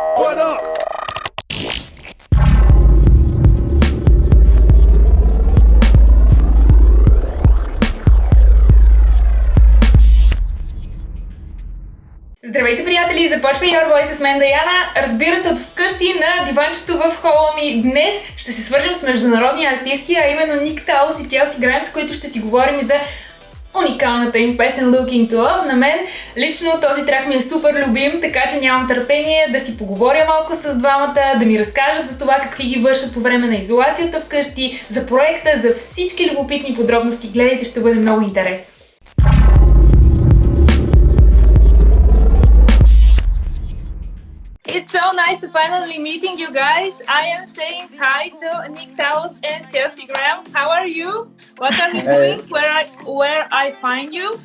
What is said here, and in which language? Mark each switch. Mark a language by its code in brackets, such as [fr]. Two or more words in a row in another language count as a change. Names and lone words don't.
[en] What up? [bg] Здравейте, приятели! Започва Your Voice с мен Даяна. Разбира се, от вкъщи на диванчето в хола ми. Днес ще се свържем с международни артисти, а именно Ник Талос и Chelcee, с които ще си говорим за уникалната им песен Looking to Love. На мен лично този трак ми е супер любим, така че нямам търпение да си поговоря малко с двамата, да ми разкажат за това какви ги вършат по време на изолацията вкъщи, за проекта, за всички любопитни подробности. Гледайте, ще бъде много интересно. [en] It's so nice to finally meeting you guys. I am saying hi to Nik Talos and Chelcee. How are you? What are you doing? Where I find you?